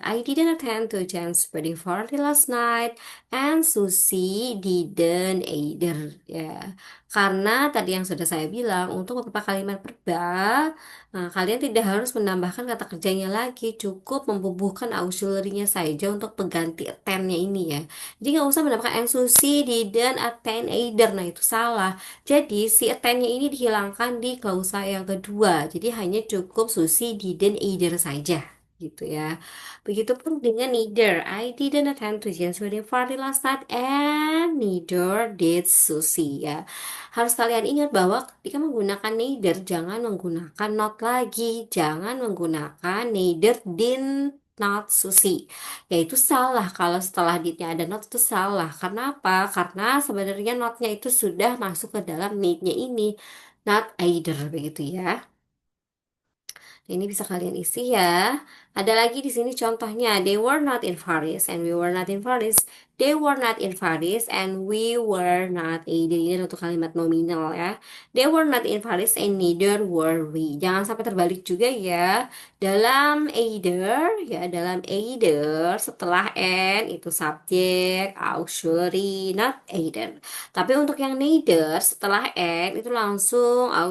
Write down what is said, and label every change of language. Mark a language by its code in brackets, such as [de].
[en] I didn't attend to Jen's wedding party last night and Susie didn't either ya. [id] Karena tadi yang sudah saya bilang untuk beberapa kalimat verbal, kalian tidak harus menambahkan kata kerjanya lagi, cukup membubuhkan auxiliary-nya saja untuk pengganti attend-nya ini ya. Jadi nggak usah menambahkan [en] and Susi didn't attend either. [id] Nah itu salah. Jadi si attend-nya ini dihilangkan di klausa yang kedua. Jadi hanya cukup [en] Susi didn't either [id] saja gitu ya. Begitupun dengan neither. [en] I didn't attend to Jen's wedding party last night and neither did Susie ya. [id] Harus kalian ingat bahwa ketika menggunakan neither jangan menggunakan not lagi. Jangan menggunakan [en] neither did not Susie. [id] Yaitu salah kalau setelah didnya ada not itu salah. Karena apa? Karena sebenarnya notnya itu sudah masuk ke dalam need-nya ini. Not either begitu ya. Ini bisa kalian isi ya. Ada lagi di sini contohnya. [en] They were not in Paris and we were not in Paris. They were not in Paris and we were not. [id] Ini untuk kalimat nominal ya. [en] They were not in Paris and neither were we. [id] Jangan sampai terbalik juga ya. Dalam either ya, dalam either setelah and itu subjek, auxiliary, not either. Tapi untuk yang neither setelah and itu langsung